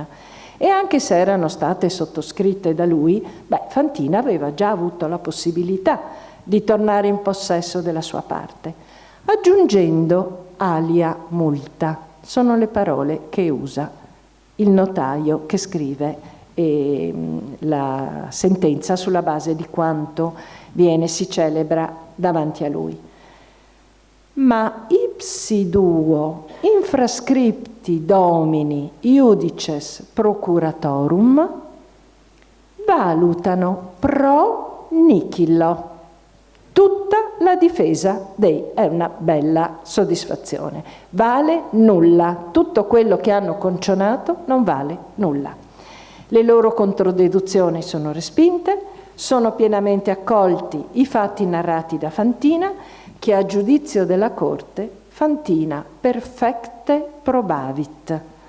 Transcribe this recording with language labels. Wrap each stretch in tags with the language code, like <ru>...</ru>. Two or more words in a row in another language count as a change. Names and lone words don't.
<it>E anche se erano state sottoscritte da lui, Fantina aveva già avuto la possibilità di tornare in possesso della sua parte, aggiungendo</it> <la>alia multa.</la> <it>Sono le parole che usa il notaio che scrive la sentenza sulla base di quanto si celebra davanti a lui.</it> <la>Ma ipsi duo infrascripti domini iudices procuratorum valutano pro nihilo.</la> <it>Tutta la difesa è una bella soddisfazione. Vale nulla. Tutto quello che hanno concionato non vale nulla. Le loro controdeduzioni sono respinte, sono pienamente accolti i fatti narrati da Fantina, che a giudizio della Corte Fantina</it> <la>perfecte probavit.</la>